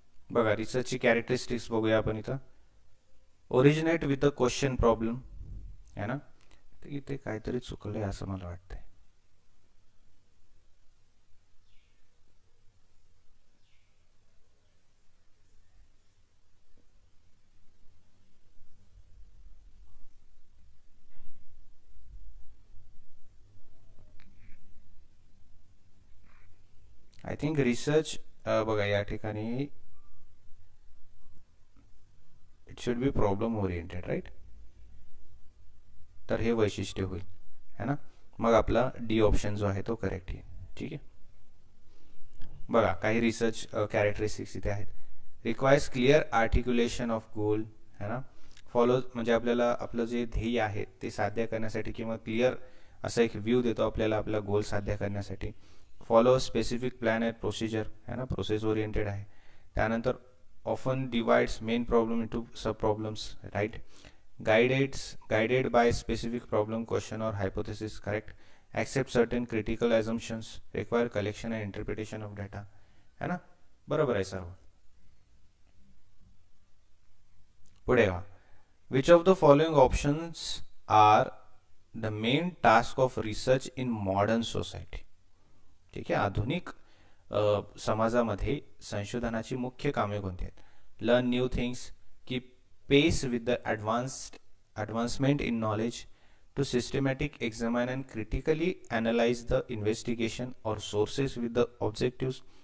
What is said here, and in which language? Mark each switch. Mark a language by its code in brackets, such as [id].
[mr] बघा रिसर्चची कॅरेक्टरिस्टिक्स बघूया आपण इथं. [en] originate with a question problem [hi] है ना. [mr] इथे काहीतरी चुकलंय असं मला वाटतंय. [en] I think research [mr] बघा या ठिकाणी [en] It should be problem oriented, right. [mr] तर हे वैशिष्ट्य होईल [hi] है ना. [mr] मग आपला डी ऑप्शन जो आहे तो करेक्ट येईल. ठीक आहे. बघा काही रिसर्च कॅरेक्टरिस्टिक्स इथे आहेत. [en] requires clear articulation of goal [hi] है ना. [mr] फॉलो म्हणजे आपल्याला आपलं जे ध्येय आहे ते साध्य करण्यासाठी किंवा क्लिअर असा एक व्ह्यू देतो आपल्याला आपला गोल साध्य करण्यासाठी. [en] follow specific plan and procedure [hi] है ना, [en] Process oriented आहे. त्यानंतर often divides main problem into sub problems, right. guided by specific problem, question or hypothesis, correct. Accept certain critical assumptions, require collection and interpretation of data, [hi] है ना. [mr] बरोबर आहे सर्व. पुढे वा. [en] Which of the following options are the main task of research in modern society. [mr] ठीक आहे, आधुनिक समाजामध्ये संशोधनाची मुख्य कामे कोणती आहेत? [en] Learn new things, keep pace with the advancement in knowledge, to systematic examine and critically analyze the investigation or sources with the objectives.